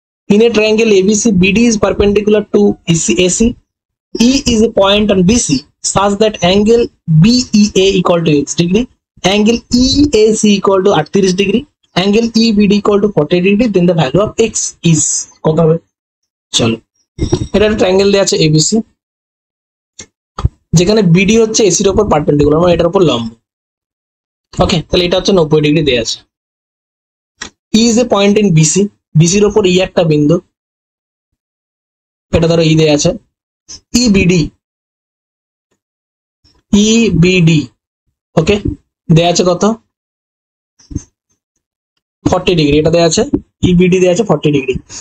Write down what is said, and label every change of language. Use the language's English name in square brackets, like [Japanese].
[English] In a triangle ABC, BD is perpendicular to AC. E is a point on BC such that angle BEA equal to x degree, angle EAC equal to 38 degree, angle EBD equal to 40 degree. Then the value of x is [Bangla] কত হবে? চলো, এটা একটা triangle দেয়া আছে ABC, যেখানে BD হচ্ছে AC এর উপর পারপেন্ডিকুলার, মানে এটার উপর লম্ব। ওকে, তাহলে এটা হচ্ছে 90 ডিগ্রি দেয়া আছে। [English] E is a point in BC, [Bangla] BC এর উপর E একটা বিন্দু, এটা ধরো E দেয়া আছে। EBD ওকে, দেয়া আছে কত 40 ডিগ্রি, এটা দেয়া আছে EBD দেয়া আছে 40 ডিগ্রি।